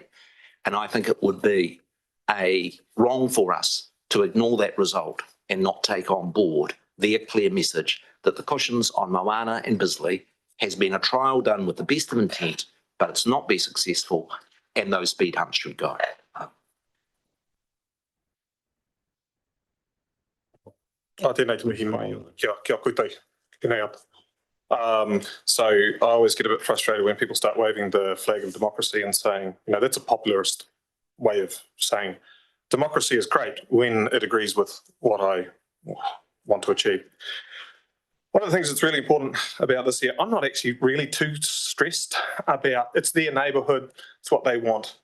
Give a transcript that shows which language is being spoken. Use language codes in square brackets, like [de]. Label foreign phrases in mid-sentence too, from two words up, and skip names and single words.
[en] And I think it would be wrong for us to ignore that result and not take on board their clear message that the cushions on Moana and Bisley has been a trial done with the best of intent, but it's not been successful, and those speed humps should go. [mi] Tēnei te mihi mai, kia koutou, tēnei ata. [en] So I always get a bit frustrated when people start waving the flag of democracy and saying, you know, that's a popularist way of saying democracy is great when it agrees with what I want to achieve. One of the things that's really important about this here, I'm not actually really too stressed about, it's their neighbourhood, it's what they want.